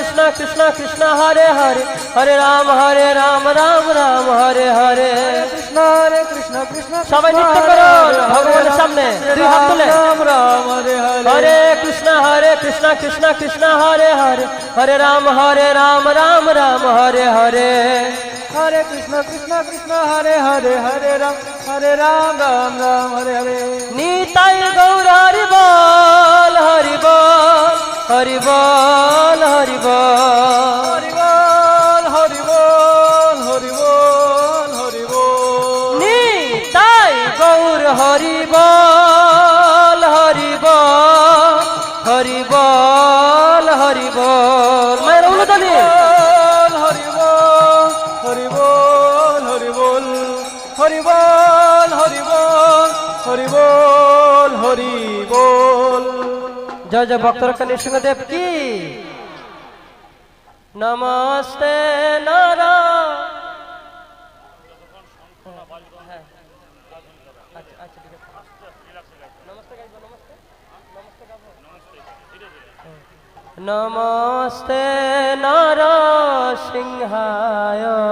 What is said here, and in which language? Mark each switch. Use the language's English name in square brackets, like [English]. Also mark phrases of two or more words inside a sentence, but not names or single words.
[Sanskrit] कृष्ण कृष्ण हरे हरे हरे राम राम राम हरे हरे कृष्ण कृष्ण [Bangla] সবাই নৃত্য করো ভগবানের সামনে দুই হাত তুলে [Sanskrit] রাম রাম হরে হরে হরে কৃষ্ণ কৃষ্ণ কৃষ্ণ হরে হরে হরে রাম রাম রাম হরে হরে हरे कृष्ण कृष्ण कृष्ण हरे हरे हरे राम राम राम हरे हरे [Bangla] নিতাই গৌর হরি বল হরি বল হরি বল হরি বল [Hindi] हरि बोल हरि बोल हरि बोल हरि बोल [Bangla] নিতাই গৌর হরি বল হরি বল হরি বল হরি বল মায়ের উলুদানি [Hindi] हरि बोल हरि बोल हरि बोल हरि बोल हरि बोल हरि बोल हरि बोल [Sanskrit] जय जय भक्तरका नृसिंहदेव की नमस्ते नारा नमस्ते नरसिंहाय